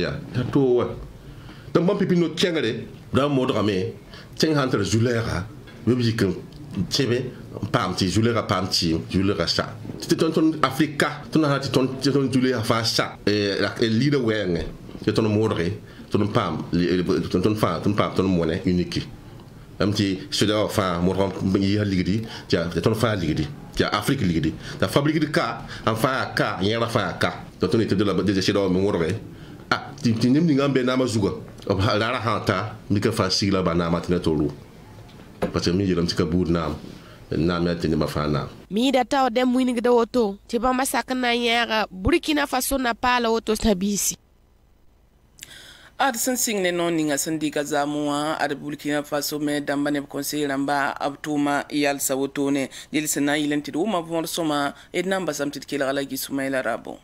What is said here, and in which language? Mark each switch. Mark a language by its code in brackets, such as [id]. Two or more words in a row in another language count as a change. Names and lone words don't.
[mos] yaa yaa too wa tɩ bãmb pipi no-kẽngre da n modgame tẽng sãn tara zu-lɛɛga b yik n tẽbe n paam tɩ zu-lɛɛgã paam tɩɩm zu-lɛɛgã sa tɩ tõnd afrika tɩ na tɩ tõnd zu-lɛɛgã fãa sa liidã wɛɛngẽ tɩ tõnd modge tõnd paam tõnd mone unique am tɩ soda wã fãa modg yɩsa ligdi tɩ tõnd fãa ligdi tɩ afrik ligdi t'a fabrikd ka n fãa yaa ka yẽgrã fãa yaa ka tɩ tõnd yetɩ soda wã me wʋdge tɩ neb ninga n be naamã zugã b rara sãn ta mika fãa sigla ba naamã tɩ na tɩ ru [fr] parce que [mos] mi yeelame tɩ ka buud naam yaa tɩ nebã fãa naam miida taoor dẽmb wĩnigda woto tɩ bãmba sak n na n yãaga burkina faso na paala woto t'a biisi ad sẽn sɩng ne noog ninga sẽn dɩka zaamẽ wã ad burkina faso me dãmba neb conseil rãmba b tʋʋma yalsa wotone dɩl sẽn na n yɩl n tɩ d wʋma võor sõma d na n basame tɩ d kelga la gɩ-sumaila rabo